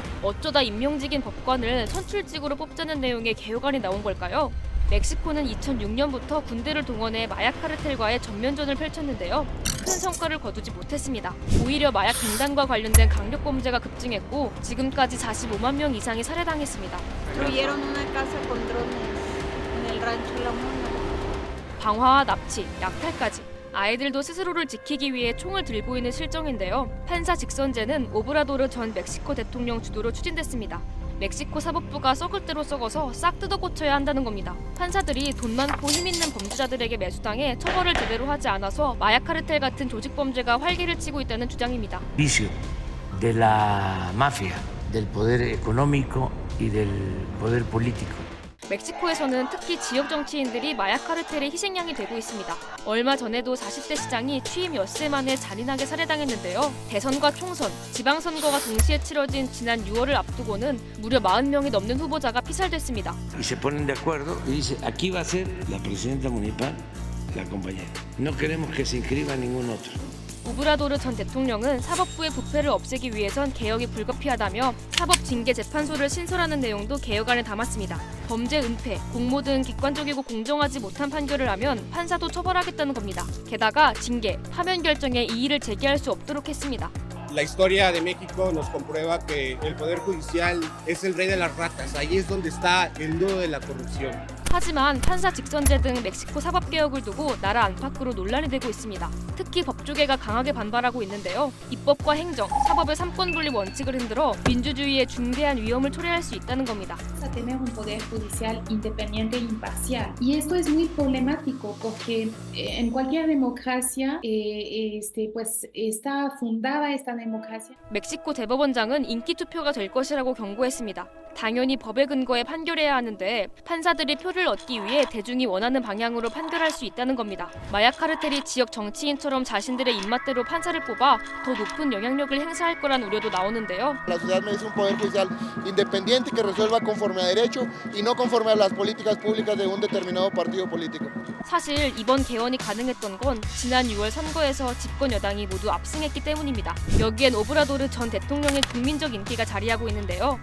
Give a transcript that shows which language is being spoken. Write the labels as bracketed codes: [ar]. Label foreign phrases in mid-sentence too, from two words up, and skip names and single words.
[ko] 어쩌다 임명직인 법관을 선출직으로 뽑자는 내용의 개혁안이 나온 걸까요? 멕시코는 2006년부터 군대를 동원해 마약 카르텔과의 전면전을 펼쳤는데요. 큰 성과를 거두지 못했습니다. 오히려 마약 등단과 관련된 강력 범죄가 급증했고 지금까지 45만 명 이상이 살해당했습니다. [es] Destruyeron una casa con drones en el rancho La Mona. [ko] 방화와 납치, 약탈까지. 아이들도 스스로를 지키기 위해 총을 들고 있는 실정인데요. 판사 직선제는 오브라도르 전 멕시코 대통령 주도로 추진됐습니다. 멕시코 사법부가 썩을 대로 썩어서 싹 뜯어 고쳐야 한다는 겁니다. 판사들이 돈 많고 힘 있는 범죄자들에게 매수당해 처벌을 제대로 하지 않아서 마약 카르텔 같은 조직 범죄가 활기를 치고 있다는 주장입니다. [es] Vicio de la mafia, del poder económico y del poder político. [ko] 멕시코에서는 특히 지역 정치인들이 마약 카르텔의 희생양이 되고 있습니다. 얼마 전에도 40대 시장이 취임 엿새 만에 잔인하게 살해당했는데요. 대선과 총선, 지방선거가 동시에 치러진 지난 6월을 앞두고는 무려 40명이 넘는 후보자가 피살됐습니다. [es] Y se ponen de acuerdo y dice, aquí va a ser la presidenta municipal, la compañera. No queremos que se inscriba ningún otro. [ko] 오브라도르 전 대통령은 사법부의 부패를 없애기 위해선 개혁이 불가피하다며 사법징계재판소를 신설하는 내용도 개혁안에 담았습니다. 범죄 은폐, 공모 등 객관적이고 공정하지 못한 판결을 하면 판사도 처벌하겠다는 겁니다. 게다가 징계, 파면 결정에 이의를 제기할 수 없도록 했습니다. [es] La historia de México nos comprueba que el Poder Judicial es el rey de las ratas. Ahí es donde está el nudo de la corrupción. [ko] 하지만 판사 직선제 등 멕시코 사법개혁을 두고 나라 안팎으로 논란이 되고 있습니다. 특히 법조계가 강하게 반발하고 있는데요. 입법과 행정, 사법의 삼권분리 원칙을 흔들어 민주주의의 중대한 위험을 초래할 수 있다는 겁니다. [es] Tenemos un poder judicial independiente e imparcial. Y esto es muy problemático porque en cualquier democracia pues está fundada esta democracia. [ko] 멕시코 대법원장은 인기 투표가 될 것이라고 경고했습니다. 당연히 법에 근거해 판결해야 하는데 판사들이 표를 얻기 위해 대중이 원하는 방향으로 판결할 수 있다는 겁니다. 마약 카르텔이 지역 정치인처럼 자신들의 입맛대로 판사를 뽑아 더 높은 영향력을 행사할 거란 우려도 나오는데요. [es] La sociedad merece un poder judicial independiente que resuelva conforme a derecho y no conforme a las políticas públicas de un determinado partido político. [ko] 사실 이번 개헌이 가능했던 건 지난 6월 선거에서 집권 여당이 모두 압승했기 때문입니다. 여기엔 오브라도르 전 대통령의 국민적 인기가 자리하고 있는데요.